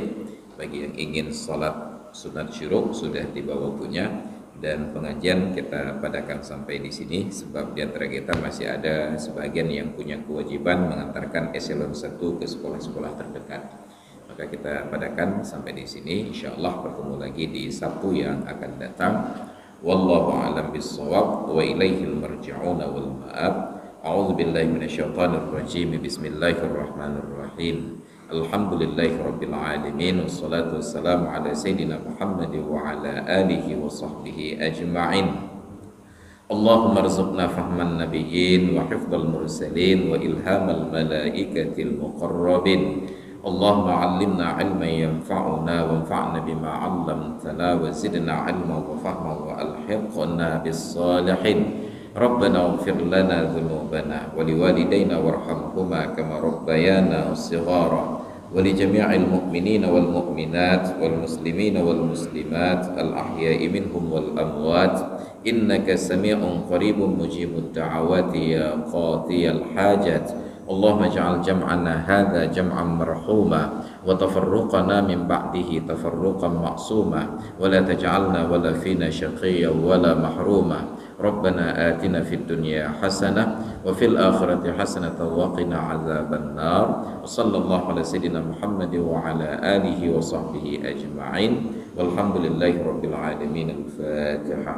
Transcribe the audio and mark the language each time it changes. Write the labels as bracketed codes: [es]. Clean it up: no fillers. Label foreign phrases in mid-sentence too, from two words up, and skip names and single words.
[id] Bagi yang ingin sholat sunat syuruk sudah dibawa waktunya, dan pengajian kita padakan sampai di sini sebab di antara kita masih ada sebagian yang punya kewajiban mengantarkan eselon 1 ke sekolah-sekolah terdekat. Maka kita padakan sampai di sini. Insyaallah bertemu lagi di Sabtu yang akan datang. [ar] والله أعلم بالصواب وإليه المرجع والمآب. أعوذ بالله من الشيطان الرجيم بسم الله الرحمن الرحيم. الحمد لله رب العالمين والصلاة والسلام على سيدنا محمد وعلى آله وصحبه أجمعين. اللهم ارزقنا فهم النبيين وحفظ المرسلين وإلهام الملائكة المقربين. اللهم علمنا علما ينفعنا وانفعنا بما علمتنا وزدنا علما وفهما وألحقنا بالصالحين. ربنا اغفر لنا ذنوبنا ولوالدينا وارحمهما كما ربيانا صغارا ولجميع المؤمنين والمؤمنات والمسلمين والمسلمات الأحياء منهم والأموات إنك سميع قريب مجيب الدعوات يا قاضي الحاجات. اللهم اجعل جمعنا هذا جمعا مرحوما وتفرقنا من بعده تفرقا معصوما ولا تجعلنا ولا فينا شقيا ولا محروما. ربنا آتنا في الدنيا حسنة وفي الآخرة حسنة وقنا عذاب النار. صلى الله على سيدنا محمد وعلى آله وصحبه أجمعين. والحمد لله رب العالمين. Al-Fatihah.